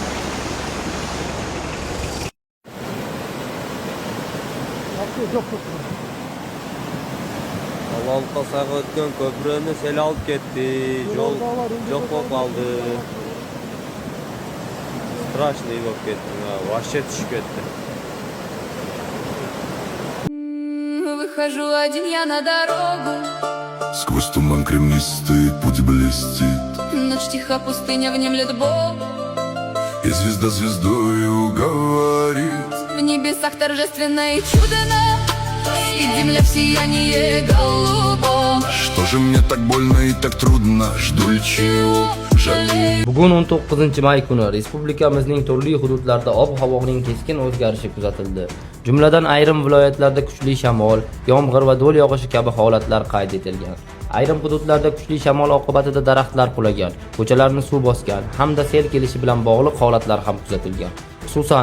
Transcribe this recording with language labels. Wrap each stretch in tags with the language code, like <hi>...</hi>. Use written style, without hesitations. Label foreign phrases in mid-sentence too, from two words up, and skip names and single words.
<uz>Avalqa sağa o'tgan ko'prini sel olib ketdi. Yo'l yo'q bo'lib qoldi. Strashniy bo'lib ketdi. Вообще tushib ketdi.</uz> <ru>Выхожу один я на дорогу. Сквозь туман кремнистый путь блестит, Ночь тиха, пустыня внемлет Бог. и звезда звездою говорит: В небесах торжественно и чудно, и земля в сиянии голубом. что же мне так больно и так трудно, жду ли чего, жалею.</ru> <uz>Bugun 19-may kuni respublikamizning turli hududlarida ob-havoning keskin o'zgarishi kuzatildi. Jumladan ayrim viloyatlarda kuchli shamol, yomg'ir va do'l yog'ishi kabi holatlar qayd etilgan. Ayrim hududlarda kuchli shamol oqibatida daraxtlar qulagan, ko'chalarni suv bosgan hamda sel kelishi bilan bog'liq holatlar ham kuzatilgan.</uz>